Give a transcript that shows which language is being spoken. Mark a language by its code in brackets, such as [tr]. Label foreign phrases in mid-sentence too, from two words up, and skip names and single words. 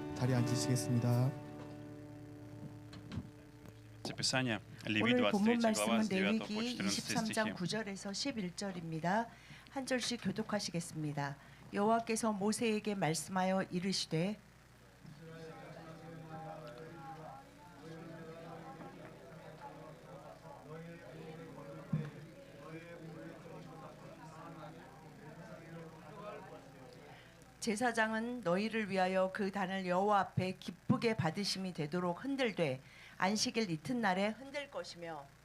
[ko] 자리에 앉으시겠습니다. [ru] Писание, Левит [ko] 오늘 본문 [ru] 23 глава [ko] 말씀은 [ru] с 9 по [ko] 레위기 [ru] 14 [ko] 23장 [ru] стихи. [ko] 9절에서 11절입니다. 한 절씩 교독하시겠습니다. 여호와께서 모세에게 말씀하여 이르시되 제사장은 너희를 위하여 그 단을 여호와 앞에 기쁘게 받으심이 되도록 흔들되 안식일 이튿날에 흔들 것이며